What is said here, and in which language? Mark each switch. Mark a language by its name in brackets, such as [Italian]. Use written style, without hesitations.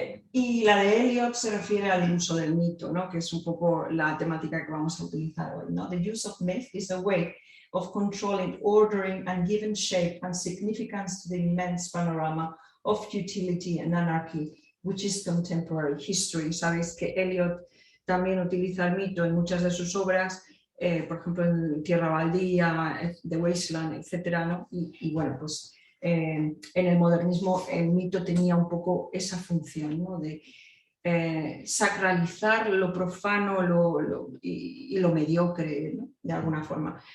[Spanish] Y la de Eliot se refiere al uso del mito, ¿no?, que es un poco la temática que vamos a utilizar hoy, ¿no? [English] The use of myth is a way of controlling, ordering and giving shape and significance to the immense panorama of futility and anarchy, which is contemporary history. [Spanish] Sabéis que Eliot también utiliza el mito en muchas de sus obras, por ejemplo en Tierra Baldía, The Wasteland, etcétera, ¿no? Y bueno, pues en el modernismo el mito tenía un poco esa función, ¿no?, de sacralizar lo profano y lo mediocre, ¿no?, de alguna forma.